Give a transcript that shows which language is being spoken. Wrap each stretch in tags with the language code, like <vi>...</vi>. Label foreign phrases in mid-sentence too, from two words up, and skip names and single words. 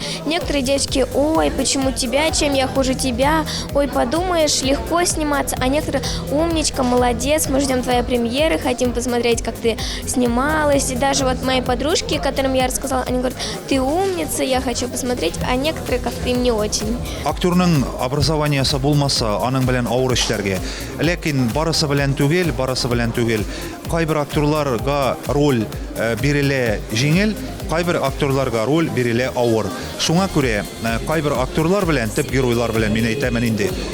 <ru>Некоторые девочки: ой, почему тебя, чем я хуже тебя, ой, подумаешь, легко сниматься. А некоторые: умничка, молодец, мы ждем твоей премьеры, хотим посмотреть, как ты снималась. И даже вот мои подружки, которым я рассказала, они говорят: ты умница, я хочу посмотреть, а некоторые как-то им не очень.</ru> <tt>Актерның образованиясы булмаса, аның белән авыр эшләргә. Ләкин барысы белән түгел. Кайбер актерларга роль бирелә җиңел, кайбер актерларга роль бирелә авыр. Шуңа күрә кайбер актерлар белән, төп геройлар белән мин әйтәмен инде.</tt>